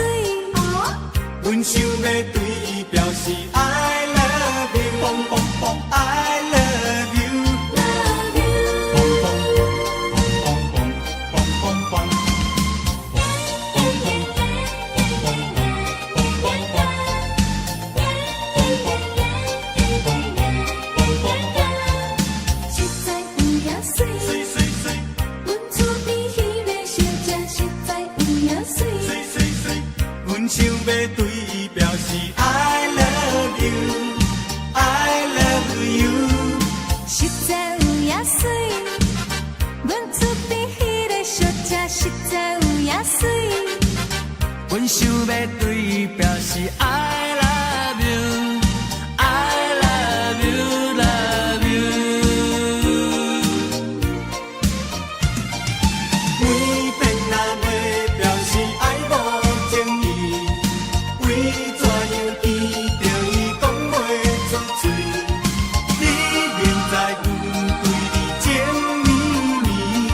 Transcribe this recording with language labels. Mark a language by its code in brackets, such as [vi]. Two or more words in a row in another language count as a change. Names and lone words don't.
[nan] 阮想要对伊表示 [en] I love you，I love you，love you。 [nan] 实在有影水，阮厝边迄个小姐实在有影水。阮想要对伊表示 [en] I love you，I love you。 [nan] 实在有影水，阮厝边迄个小姐实在有影水。阮想要对伊表示 [en] I love you，I love you，love you。 [nan] 每遍若要表示爱无情意，为怎样见着伊讲袂出嘴？你明知阮对你情绵绵，